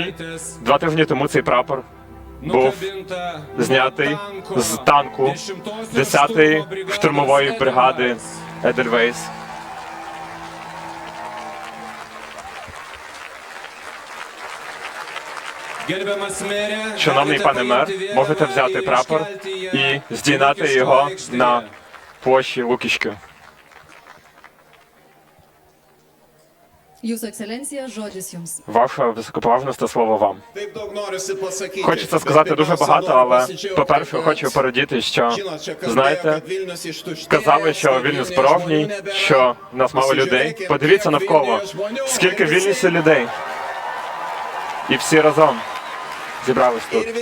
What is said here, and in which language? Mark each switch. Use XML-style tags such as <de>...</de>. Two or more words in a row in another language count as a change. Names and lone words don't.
<uk>2 тижні тому цей прапор був знятий з танку 10-ї штурмової бригади Едельвейс. Шановний пане мер, можете взяти прапор і здійняти його на площі Лукішки.</uk> <lt>Jūsų ekscelencija, žodis jums.</lt> <uk>Ваша високоповажність, слово вам. Хочеться сказати дуже багато, але, по-перше, хочу порадіти, що, знаєте, казали, що Вільнюс порожній, що в нас мало людей. Подивіться навколо, скільки в Вільнюсі людей. І всі разом зібрались тут.</uk>